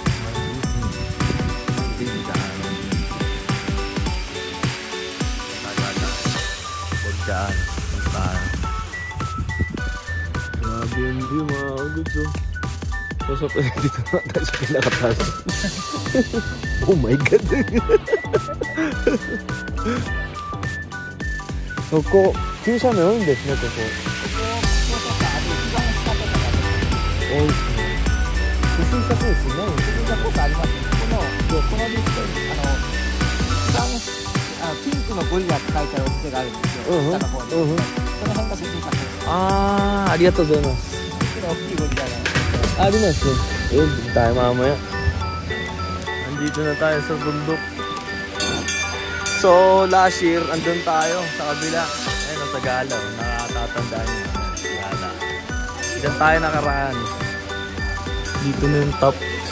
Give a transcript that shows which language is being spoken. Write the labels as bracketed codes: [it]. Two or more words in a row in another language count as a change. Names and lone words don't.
[tl] Daan. Grabe yung view mga goods oh. So dito na tayo sa pinakatas. [en] Oh my god. [ja] Oko, Qさんの多いんですね、ここ。多いですね。不審者コースないんですね。不審者コースありますね。このリストにピンクのゴリラって書いてあるお店があるんですよ。下の方に。その辺が不審者コース。あー、ありがとうございます。大きいゴリラがありますね。 [tl] tayo mamaya. Nandito na tayo sa bundok. [en] So, last year, [tl] andun tayo sa kabila. Ayun, sa Galaw. Nakatatandaan nyo. Gala. Diyan tayo nakaraan. Dito na yung top.